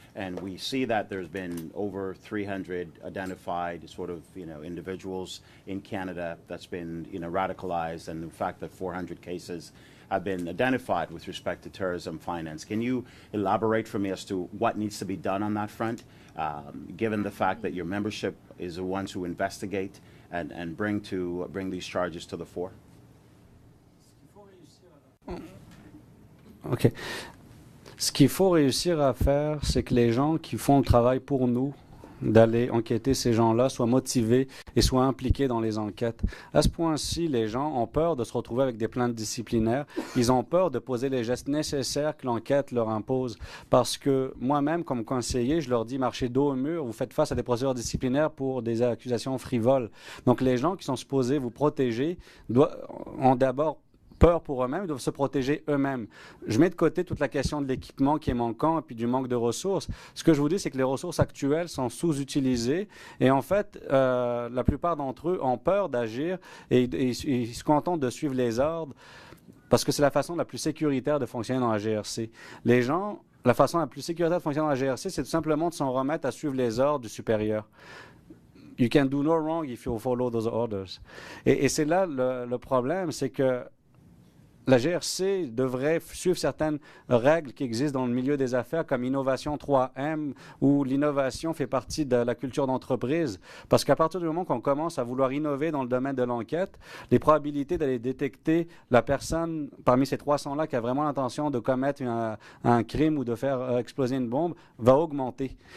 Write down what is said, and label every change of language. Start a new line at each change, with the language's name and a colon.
English: And we see that there's been over 300 identified sort of, individuals in Canada that's been, radicalized, and the fact that 400 cases have been identified with respect to terrorism finance. Can you elaborate for me as to what needs to be done on that front, given the fact that your membership is the ones who investigate and bring these charges to the fore? OK.
French: Ce qu'il faut réussir à faire, c'est que les gens qui font le travail pour nous, d'aller enquêter ces gens-là, soient motivés et soient impliqués dans les enquêtes. À ce point-ci, les gens ont peur de se retrouver avec des plaintes disciplinaires. Ils ont peur de poser les gestes nécessaires que l'enquête leur impose. Parce que moi-même, comme conseiller, je leur dis, marchez dos au mur, vous faites face à des procédures disciplinaires pour des accusations frivoles. Donc les gens qui sont supposés vous protéger ont d'abord peur pour eux-mêmes, ils doivent se protéger eux-mêmes. Je mets de côté toute la question de l'équipement qui est manquant et puis du manque de ressources. Ce que je vous dis, c'est que les ressources actuelles sont sous-utilisées et en fait, la plupart d'entre eux ont peur d'agir et ils se contentent de suivre les ordres parce que c'est la façon la plus sécuritaire de fonctionner dans la GRC. Les gens, la façon la plus sécuritaire de fonctionner dans la GRC, c'est tout simplement de s'en remettre à suivre les ordres du supérieur.
English: You can do no wrong if you follow those orders.
French: Et c'est là le problème, c'est que la GRC devrait suivre certaines règles qui existent dans le milieu des affaires, comme Innovation 3M, où l'innovation fait partie de la culture d'entreprise. Parce qu'à partir du moment qu'on commence à vouloir innover dans le domaine de l'enquête, les probabilités d'aller détecter la personne parmi ces 300-là qui a vraiment l'intention de commettre un crime ou de faire exploser une bombe va augmenter.